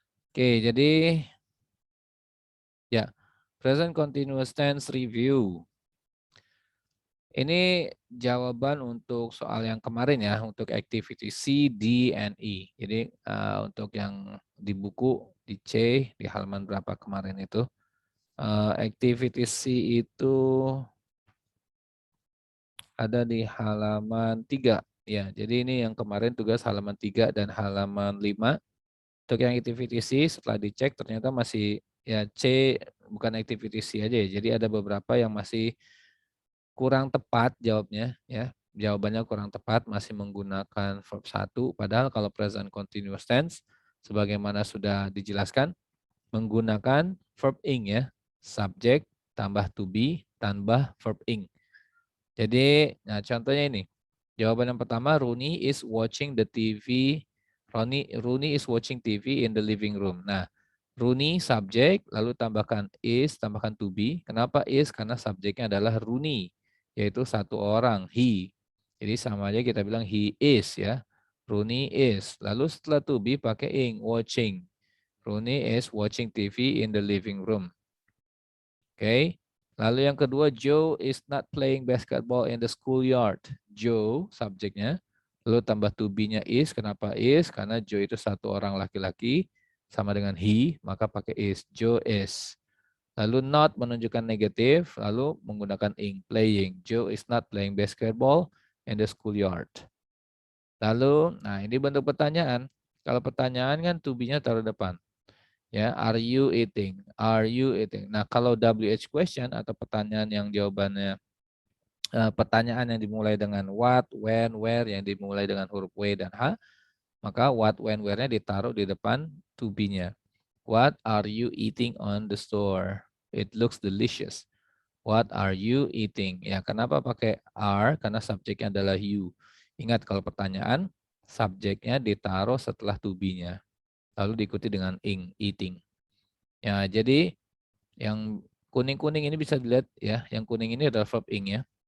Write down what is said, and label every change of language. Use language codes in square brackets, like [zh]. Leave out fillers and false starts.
[en] Oke, jadi ya, present continuous tense review. [id] Ini jawaban untuk soal yang kemarin ya, untuk activity C, D, and E. Jadi untuk yang di buku, di C, di halaman berapa kemarin itu. Activity C itu ada di halaman 3. Ya, jadi ini yang kemarin tugas halaman 3 dan halaman 5. Untuk yang activity C setelah dicek ternyata masih ya C bukan activity C aja ya. Jadi ada beberapa yang masih kurang tepat jawabnya ya. Jawabannya kurang tepat, masih menggunakan verb 1, padahal kalau present continuous tense sebagaimana sudah dijelaskan menggunakan verb ing ya. Subject tambah to be tambah verb ing. Jadi, nah contohnya ini. Jawaban yang pertama, [en] Rooney is watching the TV. Rooney is watching TV in the living room. [id] Nah, Rooney subjek, lalu tambahkan is, tambahkan to be. Kenapa is? Karena subjeknya adalah Rooney, yaitu satu orang, he. Jadi sama aja kita bilang he is ya. Rooney is. Lalu setelah to be pakai ing, watching. [en] Rooney is watching TV in the living room. [id] Oke. Lalu yang kedua, [en] Joe is not playing basketball in the schoolyard. [id] Joe, subjeknya. Lalu tambah to be-nya is. Kenapa is? Karena Joe itu satu orang laki-laki. Sama dengan he, maka pakai is. Joe is. Lalu not menunjukkan negatif. Lalu menggunakan ing, playing. [en] Joe is not playing basketball in the schoolyard. [id] Lalu, nah ini bentuk pertanyaan. Kalau pertanyaan kan to be-nya taruh depan. [en] Ya, are you eating? Are you eating? [id] Nah, kalau WH question atau pertanyaan yang jawabannya pertanyaan yang dimulai dengan what, when, where yang dimulai dengan huruf W dan H, maka what, when, where-nya ditaruh di depan to be-nya. [en] What are you eating on the store? It looks delicious. What are you eating? [id] Ya, kenapa pakai are? Karena subjeknya adalah you. Ingat kalau pertanyaan, subjeknya ditaruh setelah to be-nya. Lalu diikuti dengan ing, eating. Ya, jadi yang kuning-kuning ini bisa dilihat ya, yang kuning ini adalah verb ing ya.